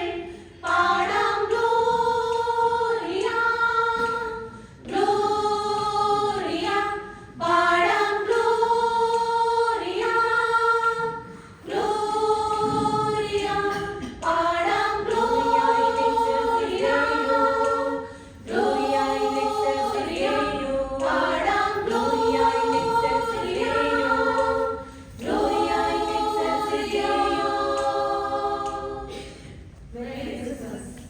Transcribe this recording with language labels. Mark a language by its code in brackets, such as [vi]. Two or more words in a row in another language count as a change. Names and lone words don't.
[ml] പാടാം [la] Gloria Gloria, [ml] പാടാം [la] Gloria Gloria, [ml] പാടാം [la] Gloria Gloria in excelsis Deo, പാടാം Gloria in excelsis Deo, Gloria in excelsis Deo. [en] Merry Christmas.